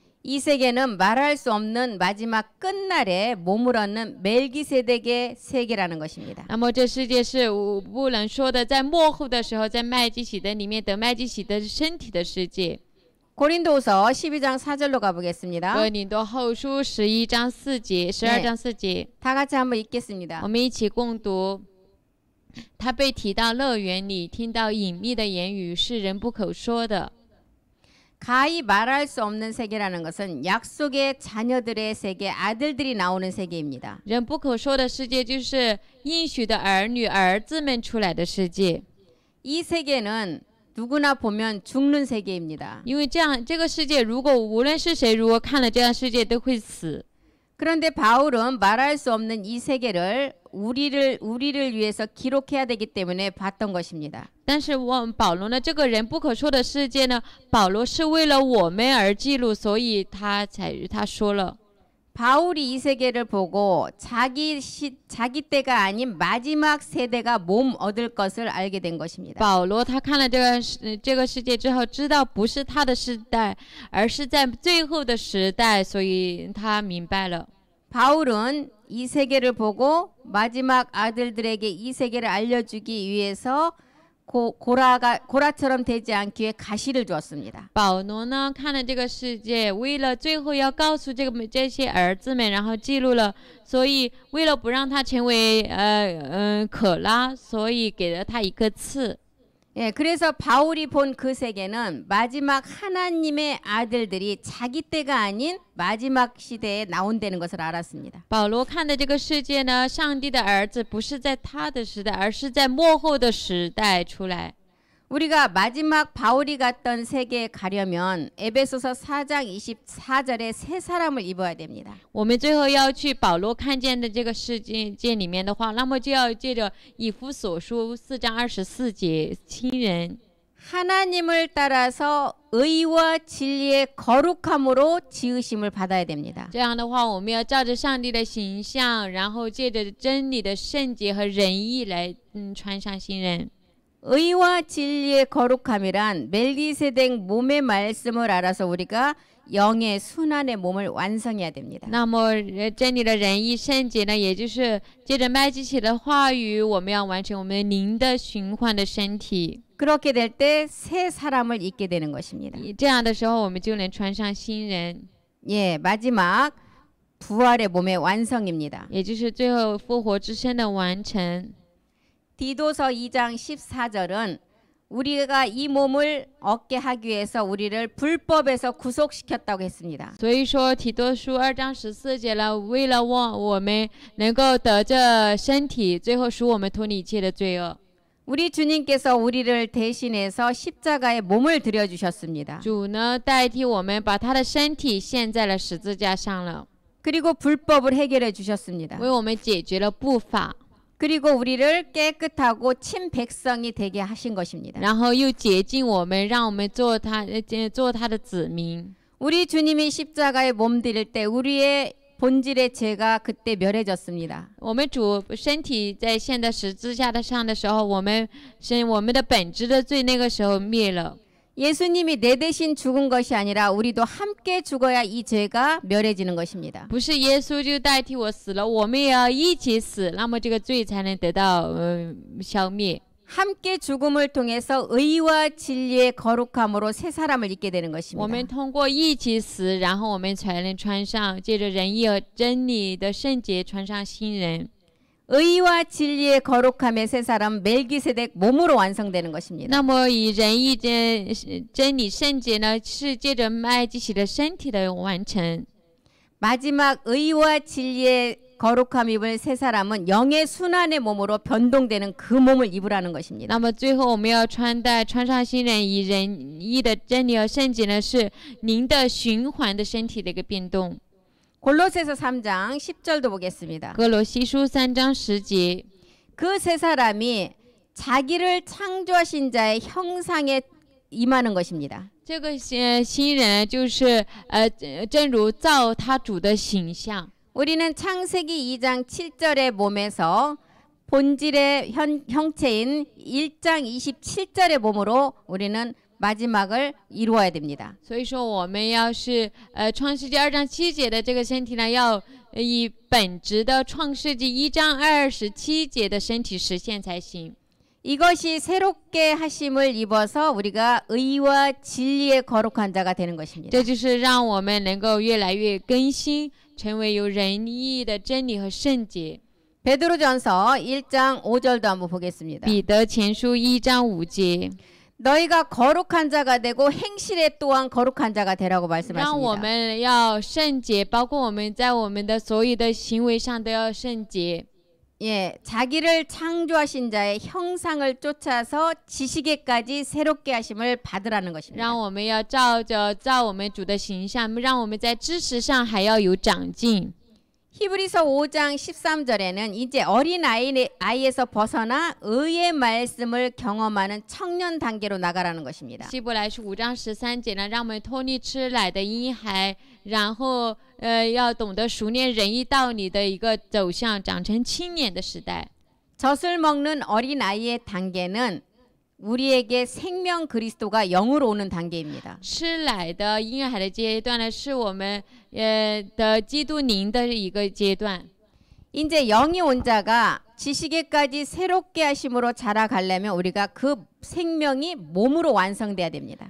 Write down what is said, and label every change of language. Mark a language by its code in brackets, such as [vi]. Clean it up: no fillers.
[ko] 이 세계는 말할 수 없는 마지막 끝날에 몸을 얻는 멜기세덱의 세계라는 것입니다. [zh] 那么这世界是不能说的，在末后的时候，在麦基洗德里面得麦基洗德身体的世界。 [ko] 고린도후서 12장 4절로 가보겠습니다. [zh] 哥林多后书11章4节、12章4节， [ko] 다 같이 한번 읽겠습니다. [zh] 我们一起共读。他被提到乐园里，听到隐秘的言语，是人不可说的。 [ko] 가히 말할 수 없는 세계라는 것은 약속의 자녀들의 세계, 아들들이 나오는 세계입니다. [zh] 人不可说的世界，就是应许的儿女、儿子们出来的世界。 [ko] 이 세계는 누구나 보면 죽는 세계입니다. [zh] 因为这个世界，如果无论是谁，如果看了这样世界，都会死。 [ko] 그런데 바울은 말할 수 없는 이 세계를 우리를 위해서 기록해야 되기 때문에 봤던 것입니다. [zh] 但是保罗呢，这个人不可说的世界呢，保罗是为了我们而记录，所以他说了。 [ko] 바울이 이 세계를 보고 자기 때가 아닌 마지막 세대가 몸 얻을 것을 알게 된 것입니다. [zh] 保罗他看了这个世界之后，知道不是他的时代，而是在最后的时代，所以他明白了。 [ko] 바울은 이 세계를 보고 마지막 아들들에게 이 세계를 알려주기 위해서 고라처럼 되지 않기 위해 가시를 주었습니다. [zh] 保罗呢看了这个世界，为了最后要告诉这些儿子们，然后记录了，所以为了不让他成为可拉，所以给了他一个刺。 [ko] 예, 그래서 바울이 본 그 세계는 마지막 하나님의 아들들이 자기 때가 아닌 마지막 시대에 나온다는 것을 알았습니다. [zh] 保罗看的这个世界呢，上帝的儿子不是在他的时代，而是在末后的时代出来。 [ko] 우리가 마지막 바울이 갔던 세계에 가려면 에베소서 4장 24절에 새 사람을 입어야 됩니다. [zh] 我们最后要去保罗看见的这个世界里面的话，那么就要借着以弗所书4章24节，亲人 [ko] 하나님을 따라서 의와 진리의 거룩함으로 지으심을 받아야 됩니다. [zh] 这样的话，我们要照着上帝的形象，然后借着真理的圣洁和仁义来穿上新人。 [ko] 의와 진리의 거룩함이란 멜기세덱 몸의 말씀을 알아서 우리가 영의 순환의 몸을 완성해야 됩니다. [zh] 那么真理的仁义圣洁呢，也就是借着麦基洗的话语，我们要完成我们灵的循环的身体。 [ko] 그렇게 될 때 새 사람을 입게 되는 것입니다. [zh] 这样的时候，我们就能穿上新人， [ko] 예, 마지막 부활의 몸의 완성입니다. [zh] 也就是最后复活之身的完成。 [ko] 디도서 2장 14절은 우리가 이 몸을 얻게 하기 위해서 우리를 불법에서 구속시켰다고 했습니다. [zh] 所以说提多书2章14节了，为了我们能够得这身体，最后使我们脱离一切的罪恶。 [ko] 우리 주님께서 우리를 대신해서 십자가에 몸을 들여주셨습니다. [zh] 主呢代替我们，把他的身体献在了十字架上了， [ko] 그리고 불법을 해결해 주셨습니다. [zh] 为我们解决了不法， [ko] 그리고 우리를 깨끗하고 친백성이 되게 하신 것입니다. [zh] 然后又洁净我们，让我们做他的子民。 [ko] 우리 주님이 십자가에 몸 드릴 때 우리의 본질의 죄가 그때 멸해졌습니다. [zh] 我们主身体在献在十字架上的时候，我们的本质的罪那个时候灭了。 [ko] 예수님이 내 대신 죽은 것이 아니라 우리도 함께 죽어야 이 죄가 멸해지는 것입니다. [zh] 不是耶稣就代替我死了，我们也要一起死，那么这个罪才能得到消灭。 [ko] 함께 죽음을 통해서 의와 진리의 거룩함으로 새 사람을 입게 되는 [zh] 我 [ko] 것입니다. [zh] 们通过一起死，然后我们才能穿上，借着仁义和真理的圣洁穿上新人。 [ko] 의와 진리의 거룩함의 새 사람 멜기세덱 몸으로 완성되는 것입니다. [zh] 那么以仁义真理圣洁呢，是借着麦基洗的身体的完成。 [ko] 마지막 의와 진리의 거룩함 입을 새 사람은 영의 순환의 몸으로 변동되는 그 몸을 입으라는 것입니다. [zh] 那么最后我们要穿上新人，以仁义的真理和圣洁呢，是您的循环的身体的一个变动。 [ko] 골로새서 3장 10절도 보겠습니다. [zh] 哥罗西书3章10节， [ko] 그 새 사람이 자기를 창조하신 자의 형상에 임하는 것입니다. [zh] 这个新人就是正如造他主的形象。 [ko] 우리는 창세기 2장 7절의 몸에서 본질의 형체인 1장 27절의 몸으로 우리는 마지막을 이루어야 됩니다. [zh] 所以说我们要是创世纪2章7节的这个身体呢，要以本质的创世纪1章27节的身体实现才行。 [ko] 이것이 새롭게 하심을 입어서 우리가 의와 진리의 거룩한 자가 되는 것입니다. [zh] 这就是让我们能够越来越更新，成为有仁义的真理和圣洁。 [ko] 베드로전서 1장 5절도 한번 보겠습니다. [zh] 彼得前书1章5节， [ko] 너희가 거룩한 자가 되고 행실에 또한 거룩한 자가 되라고 [zh] 让我 [ko] 말씀하십니다. [zh] 们要圣洁，包括我们在我们的所有的行为上都要圣洁。 [ko] 예, 자기를 창조하신 자의 형상을 쫓아서 지식에까지 새롭게 하심을 받으라는 것입니다. [zh] 让我们要照我们主的形象，让我们在知识上还要有长进。 [ko] 히브리서 5장 13절에는 이제 어린 아이에서 벗어나 의의 말씀을 경험하는 청년 단계로 나가라는 것입니다. [zh] 希伯来书5章13节呢，让我们脱离吃奶的婴孩，然后要懂得熟练仁义道理的一个走向，长成青年的时代。 [ko] 젖을 먹는 어린 아이의 단계는 우리에게 생명 그리스도가 영으로 오는 단계입니다. [zh] 吃奶的婴孩的阶段呢，是我们的基督灵的一个阶段。 [ko] 이제 영이 온 자가 지식에까지 새롭게 하심으로 자라가려면 우리가 그 생명이 몸으로 완성돼야 됩니다.